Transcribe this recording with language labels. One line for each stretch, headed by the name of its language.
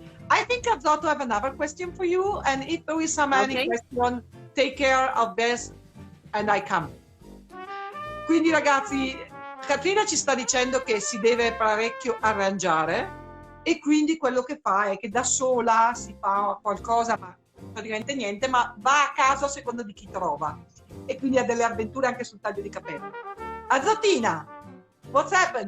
English: I think Azoto have another question for you, and if there is some any question, take care of this and I come.
Italian: Quindi ragazzi, Katrina ci sta dicendo che si deve parecchio arrangiare e quindi quello che fa è che da sola si fa qualcosa, ma praticamente niente, ma va a caso a seconda di chi trova e quindi ha delle avventure anche sul taglio di capelli.
English: Azotina, what's happened?